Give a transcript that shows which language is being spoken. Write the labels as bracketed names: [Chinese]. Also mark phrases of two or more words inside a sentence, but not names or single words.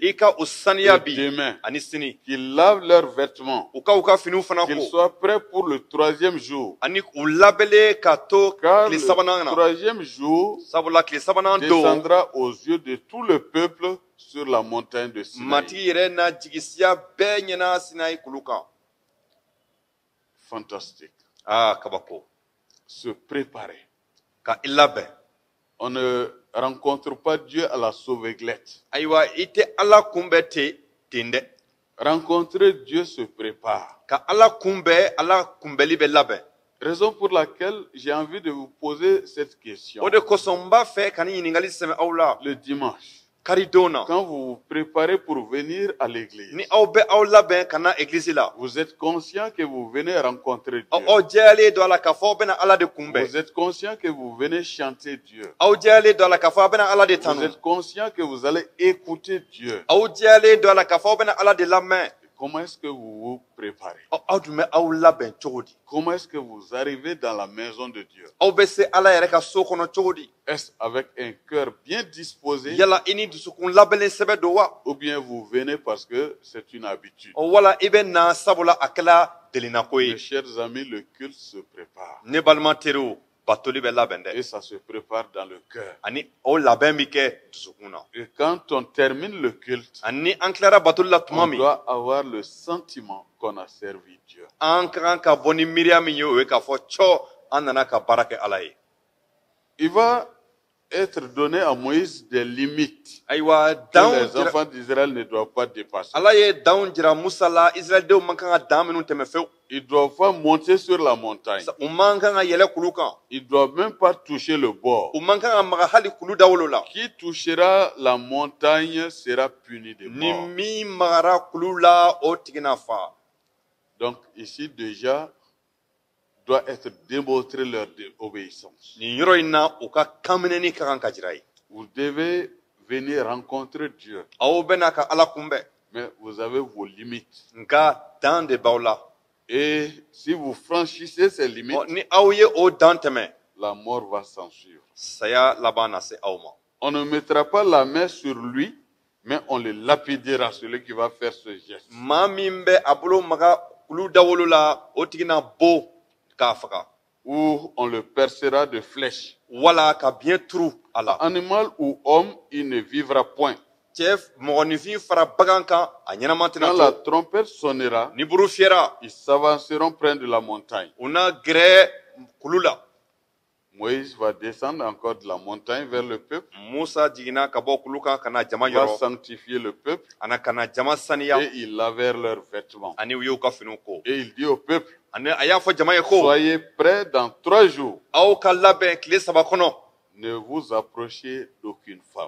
[Bambara] i ka o saniya [French] et [Bambara] bi [French] demain, [Bambara] ani sini, [French] qu'ils lavent leurs vêtements, [Bambara] u ka finiw fana [French] qu'ils [Bambara] ko [French] soient prêts pour le troisième jour. [Bambara] ani u labɛnlen ka to [French] Car [Bambara] tile [French] le [Bambara] sabanan na, [French] troisième jour [Bambara] sabula tile sabanan don [French] descendra aux yeux de tout le peuple sur la montagne de Sinaï. [Bambara] matigi yɛrɛ na jigisiya bɛɛ ɲɛna Sinayi kulu kan. [French] Fantastique. [Bambara] Kabako, [French] Se préparer. [Bambara] ka i labɛn. [French] On ne rencontre pas Dieu à la sauveuglette. [Bambara] Ayiwa i tɛ Ala kunbɛn ten dɛ. [French] Rencontrer Dieu se prépare. [Bambara] Ka Ala kunbɛn, Ala kunbɛli bɛ labɛn. [French] Raison pour laquelle j'ai envie de vous poser cette question. [Bambara] O de kosɔn n b'a fɛ ka ni ɲininkali sɛmɛ aw la. [French] Le dimanche, [Bambara] Karidon na, [French] quand vous vous préparez pour venir à l'église, [Bambara] ni aw bɛ aw labɛn ka na egilizi la, [French] vous êtes conscient que vous venez rencontrer Dieu. [Bambara] aw jɛyalen don a la k'a fɔ aw bɛna Ala de kunbɛn. [French] Vous êtes conscient que vous venez chanter Dieu. [Bambara] Aw jɛyalen don a la k'a fɔ aw bɛna Ala de [French] Vous [Bambara] tanu. [French] êtes conscient que vous allez écouter Dieu. [Bambara] Aw jɛyalen don a la k'a fɔ aw bɛna Ala de lamɛn. [French] Comment est-ce que vous vous préparez? [Bambara] Aw dun bɛ aw labɛn cogo di? [French] Comment est-ce que vous arrivez dans la maison de Dieu? [Bambara] Aw bɛ se Ala yɛrɛ ka so kɔnɔ cogo di? [French] Est-ce avec un cœur bien disposé [Bambara] Yala i ni dusukun labɛnlen sɛbɛ don wa? [French] ou bien vous venez parce que c'est une habitude? [Bambara] Wala i bɛ na sabula a kɛla delinako ye. [French] Mes chers amis, le culte se prépare [Bambara] Ne balima teriw, batoli bɛ labɛn dɛ. [French] et ça se prépare dans le cœur. [Bambara] Ani o labɛn bi kɛ dusukun na. [French] Et quand on termine le culte, [Bambara] Ani an tilara batoli la tuma [French] on [Bambara] min, [French] doit avoir le sentiment qu'on a servi Dieu. [Bambara] an ka kan ka bɔ ni miiriya min ye o ye k'a fɔ cɔ an nana ka baara kɛ Ala ye. [French] Il va être donné à Moïse des limites [Bambara] Ayiwa [French] que [Bambara] danw [French] les [Bambara] jira, [French] enfants d'Israël ne doivent pas dépasser. [Bambara] Ala ye danw jira Musa la, Israɛldenw man kan ka dan minnu tɛmɛ fewu. [French] Ils ne doivent pas monter sur la montagne. [Bambara] U man kan ka yɛlɛ kulu kan. [French] Ils ne doivent même pas toucher le bord. [Bambara] U man kan ka maga hali kulu dawolo la. [French] Qui touchera la montagne sera puni de [Bambara] Ni [French] mort. [Bambara] min magara kulu la o tigi na fa. [French] Donc ici déjà doit être démontré leur obéissance. [Bambara] Nin yɔrɔ in na u ka kanminɛni ka kan ka jira ye. [French] Vous devez venir rencontrer Dieu, [Bambara] Aw bɛna ka Ala kunbɛn, [French] mais vous avez vos limites. [Bambara] nka dan de b'aw la. [French] Et si vous franchissez ces limites, [Bambara] Ni aw ye o dan tɛmɛ, [French] la mort va s'en suivre. [Bambara] saya laban na se aw ma. [French] On ne mettra pas la main sur lui, mais on le lapidera, celui qui va faire ce geste. [Bambara] Maa min bɛ a bolo maga kulu dawolo la, o tigi na bo k'a faga. [French] Ou on le percera de flèches. [Bambara] Wala ka biɲɛ turu a la. [French] Animal ou homme, il ne vivra point. [Bambara] Cɛ mɔgɔninfin fara bagan kan, a ɲɛnama tɛna [French] Quand la [Bambara] to. [French] trompette sonnera, [Bambara] Ni buru fiyɛra, [French] ils s'avanceront près de la montagne. [Bambara] u na gɛrɛ kulu la. [French] Moïse va descendre encore de la montagne vers le peuple, [Bambara] Musa jiginna ka bɔ kulu kan ka na jama [French] va [Bambara] yɔrɔ, [French] sanctifier le peuple [Bambara] ana ka na jama saniya, [French] et ils lavèrent leurs vêtements. [Bambara] ani u y'u ka finiw ko. [French] Et il dit au peuple, [Bambara] Ani a y'a fɔ jama ye ko, [French] soyez prêts dans 3 jours. [Bambara] aw ka labɛn tile 3 kɔnɔ, [French] Ne vous approchez d'aucune femme.